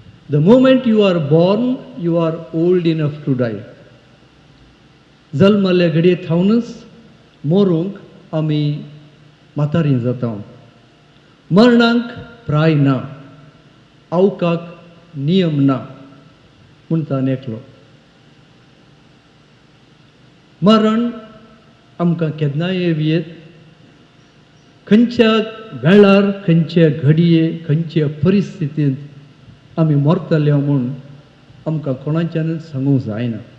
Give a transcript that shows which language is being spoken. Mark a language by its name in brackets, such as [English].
[English] The moment you are born you are old enough to die. [Goan Konkani] जल्मले घडये थावनच मोरूंक आमी म्हातारीं जाता. मरणांक प्राय ना, आवकाक नियम ना म्हणटा एकलो. मरण आमकां केन्नाय येवयेत, खंयच्या वेळार खंयचे घडये खंयचे परिस्थितींत आमी मरतले म्हूण आमकां कोणाच्यानच सांगूंक जायना.